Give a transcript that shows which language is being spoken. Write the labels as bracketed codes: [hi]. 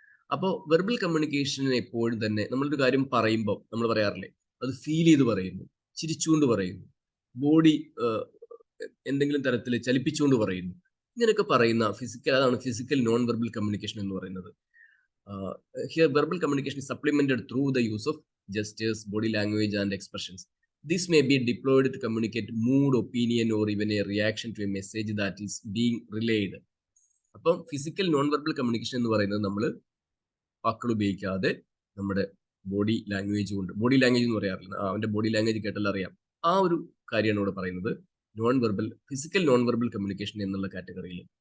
[ml] അപ്പോൾ വെർബൽ കമ്മ്യൂണിക്കേഷന് എപ്പോഴും തന്നെ നമ്മളൊരു കാര്യം പറയുമ്പോൾ നമ്മൾ പറയാറില്ലേ, അത് ഫീൽ ചെയ്ത് പറയുന്നു, ചിരിച്ചുകൊണ്ട് പറയുന്നു, ബോഡി എന്തെങ്കിലും തരത്തിൽ ചലിപ്പിച്ചുകൊണ്ട് പറയുന്നു, ഇങ്ങനെയൊക്കെ പറയുന്ന അതാണ് ഫിസിക്കൽ നോൺ വെർബൽ കമ്മ്യൂണിക്കേഷൻ എന്ന് പറയുന്നത്. [en] Here verbal communication is supplemented through the use of gestures, body language and expressions. This may be deployed to communicate mood, opinion or even a reaction to a message that is being relayed. [ml] അപ്പം physical non verbal communication എന്ന് പറയുന്നത് നമ്മൾ വാക്കുകൾ ഉപയോഗിക്കാതെ നമ്മുടെ body language കൊണ്ട്, body language എന്ന് പറയാറില്ല, അവൻ്റെ ബോഡി ലാംഗ്വേജ് കേട്ടാൽ അറിയാം, ആ ഒരു കാര്യമാണ് ഇവിടെ പറയുന്നത് non verbal, physical non verbal communication എന്നുള്ള കാറ്റഗറിയിൽ.